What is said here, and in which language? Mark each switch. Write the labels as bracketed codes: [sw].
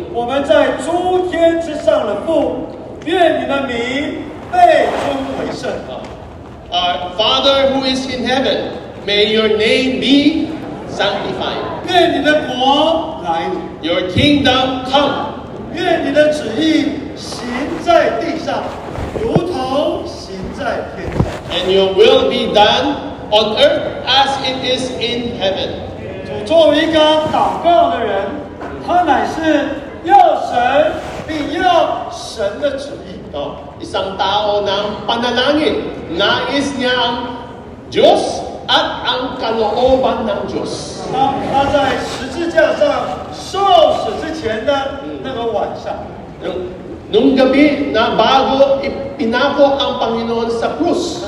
[zh] 我们在诸天之上的父，愿你的名被尊为圣。 [en] Our Father who is in heaven, may your name be sanctified. [zh] 愿你的国来临， [en] Your kingdom come. [zh] 愿你的旨意行在地上，如同行在天上。 [en] And your will be done on earth as it is in heaven. [zh] 主作为一个祷告的人，他乃是要神并要神的旨意。 [tl] Isang tao ng panalangin, nais niya ang Diyos at ang kalooban ng Diyos. [zh] 他在十字架上受死之前的那个晚上， [tl] Nung gabi na bago ipinako ang Panginoon sa krus,